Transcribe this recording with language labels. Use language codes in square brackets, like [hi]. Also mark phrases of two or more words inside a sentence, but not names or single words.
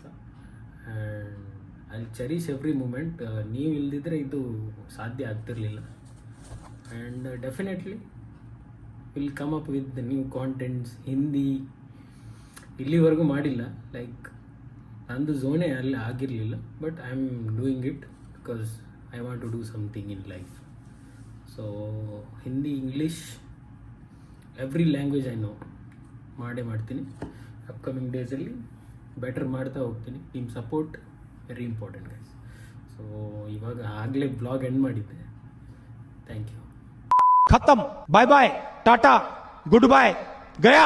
[en] and I cherish every moment. [kn] ನೀವು ಇಲ್ದಿದ್ರೆ ಇದು ಸಾಧ್ಯ ಆಗ್ತಿರಲಿಲ್ಲ. [en] and definitely will come up with the new contents. [kn] ಹಿಂದಿ ಇಲ್ಲಿವರೆಗೂ ಮಾಡಿಲ್ಲ. ಲೈಕ್ ನಂದು ಝೋನೇ ಅಲ್ಲಿ ಆಗಿರಲಿಲ್ಲ. [en] but I am doing it because I want to do something in life. [kn] ಸೊ ಹಿಂದಿ, ಇಂಗ್ಲೀಷ್, [en] every language I know [kn] ಮಾಡ್ತೀನಿ. [en] upcoming days better [kn] ಮಾಡ್ತಾ ಹೋಗ್ತೀನಿ. ನಿಮ್ಮ ಸಪೋರ್ಟ್ [en] very important guys. [kn] ಸೊ ಇವಾಗ ಆಗಲೇ [en] blog end [kn] ಮಾಡಿದ್ದೆ. [en] thank you. खत्म. bye bye, टाटा, good bye, गया.